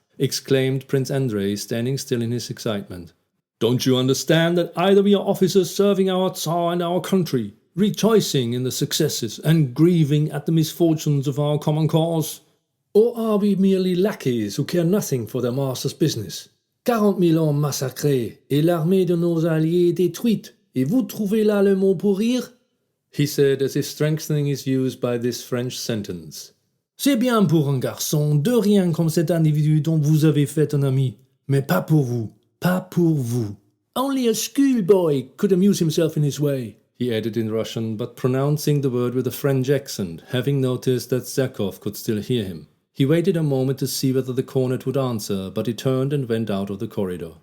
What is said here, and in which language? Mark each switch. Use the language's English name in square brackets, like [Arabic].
[English] exclaimed Prince Andrei, standing still in his excitement. "Don't you understand that either we are officers serving our Tsar and our country, rejoicing in the successes and grieving at the misfortunes of our common cause, or are we merely lackeys who care nothing for their master's business? [French] 40,000 hommes massacrés et l'armée de nos alliés détruite, et vous trouvez là le mot pour rire?" [English] he said, as if strengthening his views by this French sentence. [French] "C'est bien pour un garçon de rien comme cet individu dont vous avez fait un ami, mais pas pour vous, pas pour vous. [English] Only a schoolboy could amuse himself in his way," he added in Russian, but pronouncing the word with a French accent, having noticed that Zherkov could still hear him. He waited a moment to see whether the cornet would answer, but he turned and went out of the corridor.